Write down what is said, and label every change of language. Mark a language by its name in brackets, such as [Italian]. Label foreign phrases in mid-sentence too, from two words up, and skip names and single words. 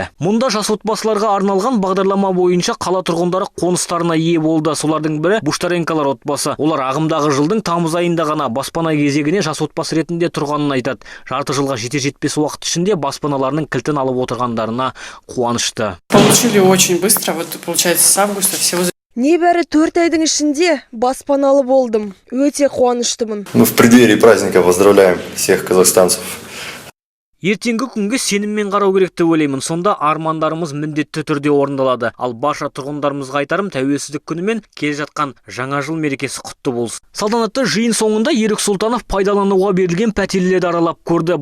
[Kazakh] Мұнда жас отбасыларға арналған бағдарлама бойынша қала тұрғындары қоныстарына ие болды. Солардың бірі Буштаренкалар отбасы. Олар ағымдағы жылдың тамыз айында ғана баспана кезегіне жас отбасы ретінде тұрғанын айтады. Жарты жылға жетер-жетпес уақыт ішінде баспаналарының кілтін алып отырғандарына қуанышты. [Russian] Получили очень быстро, вот получается с августа всего. [Kazakh] Небәрі 4 айдың ішінде баспаналы болдым. Өте қуаныштымын. [Russian] В преддверии праздника поздравляем всех казахстанцев. [Kazakh] Ертеңгі күнге сеніммен қарау керек деп ойлаймын. Сонда армандарымыз міндетті түрде орындалады. Ал барша тұрғындарымызға айтарым, тәуелсіздік күнімен келе жатқан жаңа жыл мерекесі құтты болсын. Салтанатты жиын соңында Ерік Сұлтанов пайдалануға берілген пәтерлерді аралап көрді.